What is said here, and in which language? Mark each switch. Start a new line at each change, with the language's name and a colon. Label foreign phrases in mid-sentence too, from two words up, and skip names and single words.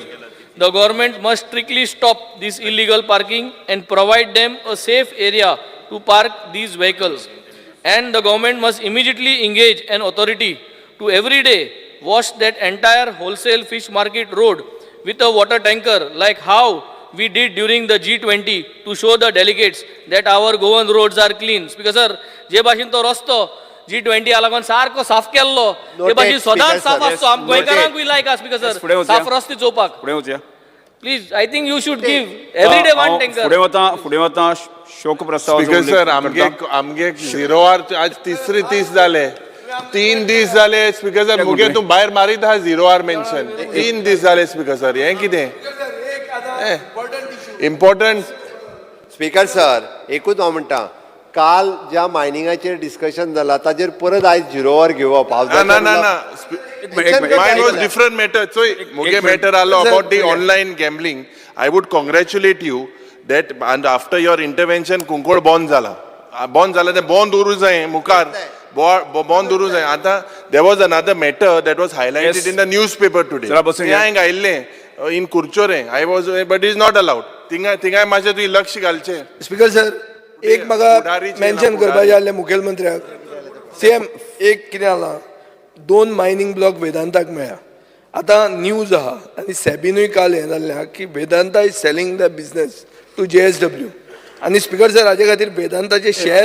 English: The government must strictly stop this illegal parking and provide them a safe area to park these vehicles. And the government must immediately engage an authority to every day wash that entire wholesale fish market road with a water tanker, like how we did during the G20 to show the delegates that our Goan roads are clean. Speaker sir,
Konkani: जे भाशेन तो रस्तो G20 लागून सारको साफ केल्लो, ते भाशेन सदांच साफ आसतो. आम गोंयकारांकूय लायक आसा स्पीकर सर, साफ रस्ते चोवपाक. फुडें वचया.
English: please I think you should give every day one tanker.
Konkani: फुडें वता शोक प्रस्ताव स्पीकर सर आमगे 0 आवर आज तिसरे दीस जाले 3 दीस जाले स्पीकर सर मुगे तूं भायर मारीत आहा 0
English: hour mention
Konkani: 3 दीस जाले स्पीकर सर हें कितें इम्पॉर्टंट. स्पीकर सर एकूच हांव म्हणटा काल ज्या मायनिंगाचेर डिस्कशन जालां ताजेर परत आयज 0 आवर घेवप ना
English: mine was different matter. So मुगे matter आलो about the online gambling. I would congratulate you that and after your intervention
Konkani: कुंकोळ बंद जाला ते बंद उरूं जाय
English: मुखार बंद उरूं जाय.
Konkani: आतां
English: there was another matter that was highlighted in the newspaper today.
Konkani: तें हांवें घायिल्लें in कुर्चोरे.
English: I was but it is not allowed.
Konkani: थिंगाय मातशें तुवें लक्ष घालचें. स्पीकर सर एक म्हाका मेन्शन करपाचें आसलें मुखेलमंत्र्याक सेम एक कितें जालां 2
English: mining block
Konkani: वेदांताक मेळ्ळा. आतां न्यूज आहा आनी सेबीनूय काल हें जाल्लें आहा की वेदांता
English: is selling the business to JSW
Konkani: आनी स्पीकर सर हाजे खातीर वेदांताचे शेअर